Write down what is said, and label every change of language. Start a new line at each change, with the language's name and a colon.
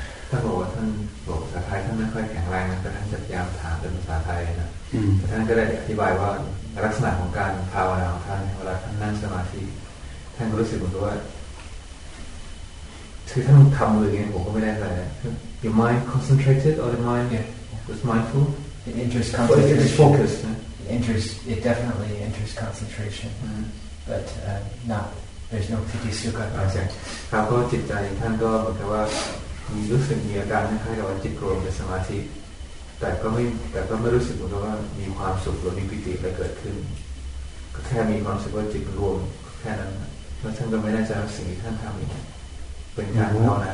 Thai: ท่านบอกว่าท่านบอกภาษาไทยท่านไม่ค่อยแข็งแรงนะแต่ท่านจะพยายามถามเป็นภาษาไทยนะแต่ท่านก็ได้อธิบายว่าลักษณะของการภาวนาของท่านเวลาท่านนั่งสมาธิท่านก็รู้สึกเหมือนกับว่าคือท่านทำมืออย่างนี้ผมก็ไม่ได้อะไร
English: Your mind concentrated or the mind was mindful It enters concentration. Well, it is focus. It definitely enters concentration, but not. There's no piti sukha.
Thai: ครับก็จิตใจท่านก็เหมือนกับว่ามีรู้สึกมีอาการคล้ายๆกับว่าจิตรวมเป็นสมาธิแต่ก็ไม่รู้สึกเหมือนกับว่ามีความสุขหรือมีปิติอะไรเกิดขึ้นก็แค่มีความรู้สึกว่าจิตรวมแค่นั้นแล้วท่านก็ไม่แน่ใจว่าสิ่งที่ท่านทำเป็นการภาวนา